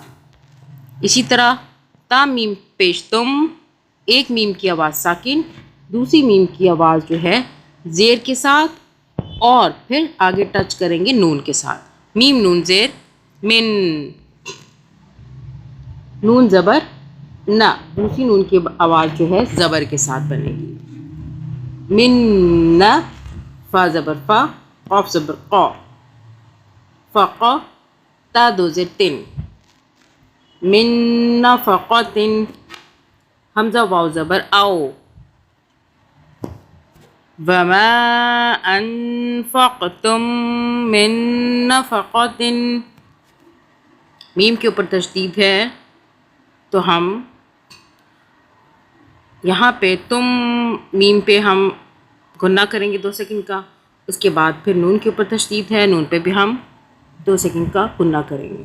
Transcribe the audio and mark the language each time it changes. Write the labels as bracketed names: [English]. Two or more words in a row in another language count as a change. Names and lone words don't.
[Urdu] اسی طرح تا میم پیش تم، ایک میم کی آواز ساکن، دوسری میم کی آواز جو ہے زیر کے ساتھ، اور پھر آگے ٹچ کریں گے نون کے ساتھ، میم نون زیر، من، نون زبر نہ، دوسری نون کی آواز جو ہے زبر کے ساتھ بنے گی۔ من نہ، فا زبر فا، قاف زبر قا، فقا، تا 2 زیر تن، [Arabic] من نفقۃ، [Urdu] حمزہ واو زبر او، [Arabic] وما انفقتم من نفقۃ، [Urdu] میم کے اوپر تشدید ہے تو ہم یہاں پہ تم، میم پہ ہم غنہ کریں گے 2 سیکنڈ کا۔ اس کے بعد پھر نون کے اوپر تشدید ہے، نون پہ بھی ہم 2 سیکنڈ کا غنہ کریں گے۔